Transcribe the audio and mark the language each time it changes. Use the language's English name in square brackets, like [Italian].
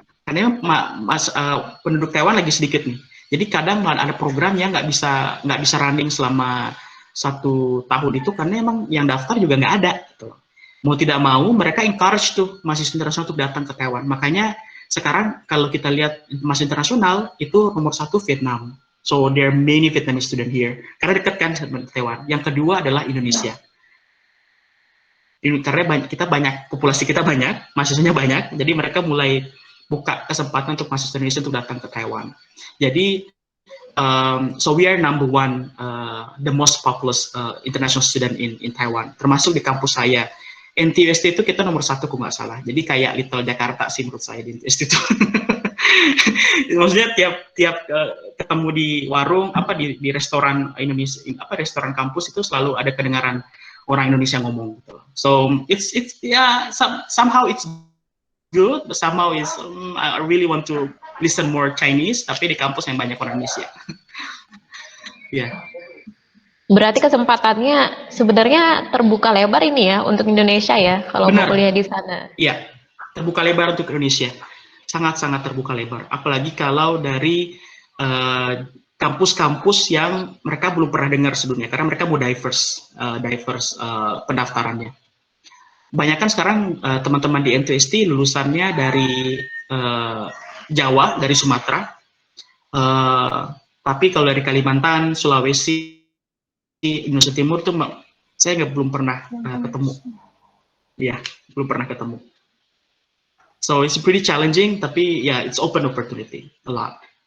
[Indonesian] Karena penduduk Taiwan lagi sedikit nih. Jadi kadang ada program yang nggak bisa running selama 1 tahun itu karena emang yang daftar juga nggak ada. Gitu. Mau tidak mau mereka encourage tuh mahasiswa internasional untuk datang ke Taiwan. Makanya sekarang kalau kita lihat mahasiswa internasional itu nomor 1 Vietnam. [English] So there are many Vietnamese student here. [Indonesian] Karena dekat kan sama Taiwan. Yang kedua adalah Indonesia. Karena populasi kita banyak, mahasiswanya banyak, jadi mereka mulai buka kesempatan untuk mahasiswa Indonesia untuk datang ke Taiwan. [English] Jadi, so we are number one, the most populous international student in Taiwan, [Indonesian] termasuk di kampus saya. NTUST itu kita nomor 1 kalau nggak salah. Jadi kayak Little Jakarta sih menurut saya di NTUST itu. Maksudnya tiap ketemu di warung di restoran Indonesia restoran kampus itu selalu ada kedengaran orang Indonesia ngomong gitu. [English] So it's somehow it's good, but somehow is I really want to listen more Chinese [Indonesian] tapi di kampus yang banyak orang Indonesia. Ya. Yeah. Berarti kesempatannya sebenarnya terbuka lebar ini ya untuk Indonesia ya kalau mau kuliah di sana. Iya, terbuka lebar untuk Indonesia. Sangat-sangat terbuka lebar. Apalagi kalau dari kampus-kampus yang mereka belum pernah dengar sebelumnya, karena mereka mau diverse pendaftarannya. Banyak kan sekarang teman-teman di NTUST lulusannya dari Jawa, dari Sumatera, tapi kalau dari Kalimantan, Sulawesi, Indonesia Timur tuh saya belum pernah ketemu. Ya, belum pernah ketemu. [English] So it's pretty challenging, [Indonesian] tapi ya [English] it's open opportunity a lot.